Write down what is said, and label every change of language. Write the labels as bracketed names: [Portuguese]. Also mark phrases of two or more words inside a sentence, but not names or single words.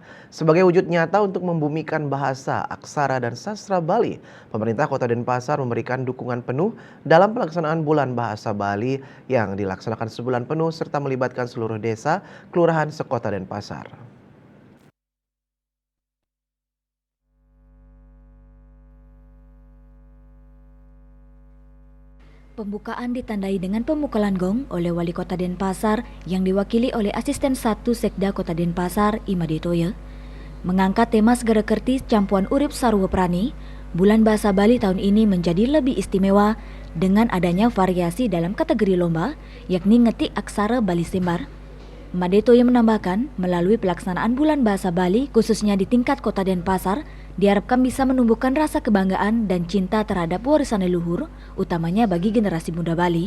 [Indonesian] Sebagai wujud nyata untuk membumikan bahasa, aksara, dan sastra Bali, pemerintah Kota Denpasar memberikan dukungan penuh dalam pelaksanaan Bulan Bahasa Bali yang dilaksanakan sebulan penuh serta melibatkan seluruh desa, kelurahan sekota Denpasar. Pembukaan ditandai dengan pemukulan gong oleh Wali Kota Denpasar yang diwakili oleh Asisten 1 Sekda Kota Denpasar, Imade Toye. Mengangkat tema Segera Kerti Campuan Urip Sarwa Prani, Bulan Bahasa Bali tahun ini menjadi lebih istimewa dengan adanya variasi dalam kategori lomba, yakni ngetik aksara Bali Simbar. Imade Toye menambahkan, melalui pelaksanaan Bulan Bahasa Bali khususnya di tingkat Kota Denpasar, diharapkan bisa menumbuhkan rasa kebanggaan dan cinta terhadap warisan leluhur, utamanya bagi generasi muda Bali.